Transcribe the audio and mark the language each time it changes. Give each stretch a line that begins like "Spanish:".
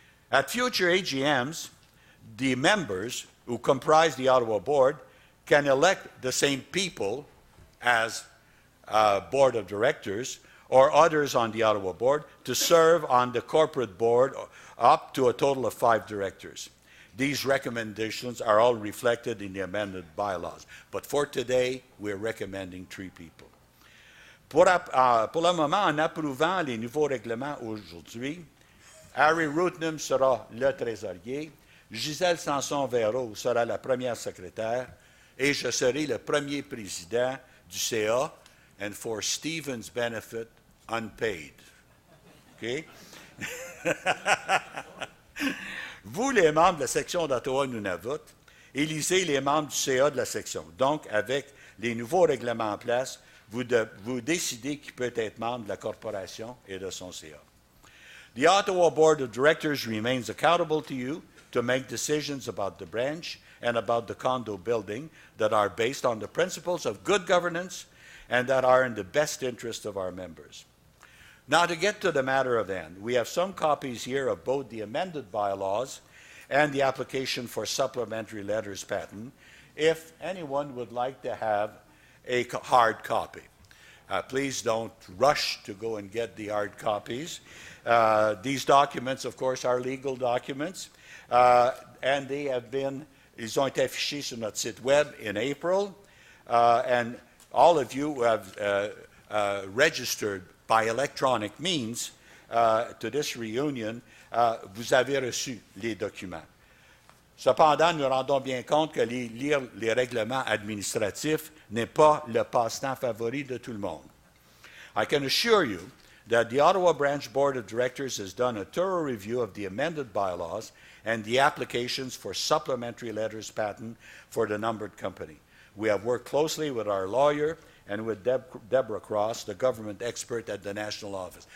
English: At future AGMs, the members who comprise the Ottawa Board can elect the same people as Board of Directors or others on the Ottawa Board to serve on the corporate board up to a total of 5 directors. These recommendations are all reflected in the amended bylaws. But for today, we're recommending 3 people.
French: Pour le moment, en approuvant les nouveaux règlements aujourd'hui, Harry Rootnam sera le trésorier, Gisèle Sanson-Véraud sera la première secrétaire et je serai le premier président du CA,
English: and for Stephen's benefit, unpaid.
French: OK? Vous, les membres de la section d'Ottawa-Nunavut, élisez les membres du CA de la section. Donc, avec les nouveaux règlements en place, vous décidez qui peut être membre de la corporation et de son CA.
English: The Ottawa Board of Directors remains accountable to you to make decisions about the branch and about the condo building that are based on the principles of good governance and that are in the best interest of our members. Now, to get to the matter of end, we have some copies here of both the amended bylaws and the application for supplementary letters patent, if anyone would like to have a hard copy. Please don't rush to go and get the hard copies. These documents, of course, are legal documents, and
French: ils ont été affichés sur notre site web
English: in April, and all of you who have registered by electronic means to this reunion,
French: vous avez reçu les documents. Cependant, nous rendons bien compte que lire les règlements administratifs n'est pas le passe-temps favori de tout le monde.
English: I can assure you that the Ottawa Branch Board of Directors has done a thorough review of the amended bylaws and the applications for supplementary letters patent for the numbered company. We have worked closely with our lawyer and with Deborah Cross, the government expert at the National Office.